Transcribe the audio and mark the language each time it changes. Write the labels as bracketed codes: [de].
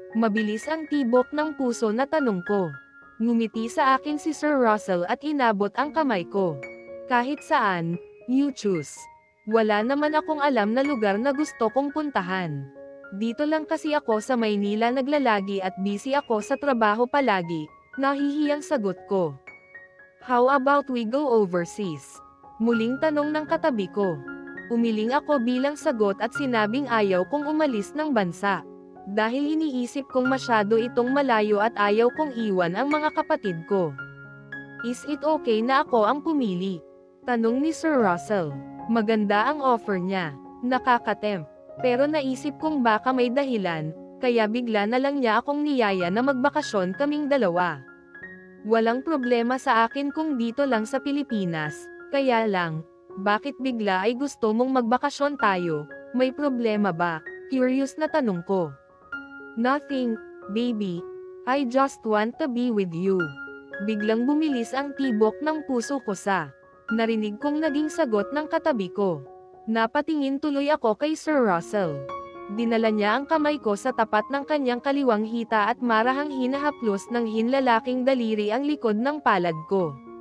[tl] Mabilis ang tibok ng puso na tanong ko. Ngumiti sa akin si Sir Russell at inabot ang kamay ko. Kahit saan, [en] you choose. [tl] Wala naman akong alam na lugar na gusto kong puntahan. Dito lang kasi ako sa Maynila naglalagi at busy ako sa trabaho palagi. Nahihiyang sagot ko. [en] How about we go overseas? [tl] Muling tanong ng katabi ko. Umiling ako bilang sagot at sinabing ayaw kong umalis ng bansa. Dahil iniisip kong masyado itong malayo at ayaw kong iwan ang mga kapatid ko. [en] Is it okay [tl] na ako ang pumili? Tanong ni Sir Russell. Maganda ang offer niya. Nakakatempt. Pero naisip kong baka may dahilan, kaya bigla na lang niya akong niyaya na magbakasyon kaming dalawa. Walang problema sa akin kung dito lang sa Pilipinas, kaya lang, bakit bigla ay gusto mong magbakasyon tayo? May problema ba? Curious na tanong ko. [en] Nothing, baby. I just want to be with you. [tl] Biglang bumilis ang tibok ng puso ko sa narinig kong naging sagot ng katabi ko. Napatingin tuloy ako kay Sir Russell. Dinala niya ang kamay ko sa tapat ng kanyang kaliwang hita at marahang hinahaplos ng hinlalaking daliri ang likod ng palad ko.